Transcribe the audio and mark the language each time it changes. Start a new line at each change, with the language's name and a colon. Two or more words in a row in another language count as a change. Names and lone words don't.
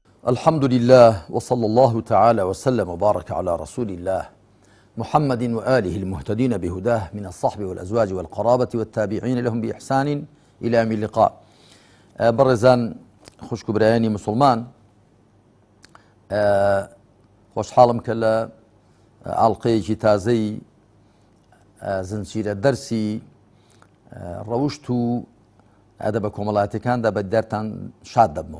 Arabic: الحمد لله وصلى الله تعالى وسلم وبارك على رسول الله محمد وآله المهتدين بهداه من الصحب والأزواج والقرابة والتابعين لهم بإحسان إلى يوم اللقاء.
Central Kurdish: برزان خوشك برایانی مسلمان، خوشحاڵم کە لە ئاڵقەیەکی تازەی زنجیرە دەرسی ڕەوشت و ئەدەبە کۆمەڵایەتیەکاندا بە دەرتان شاد دەبمەوە.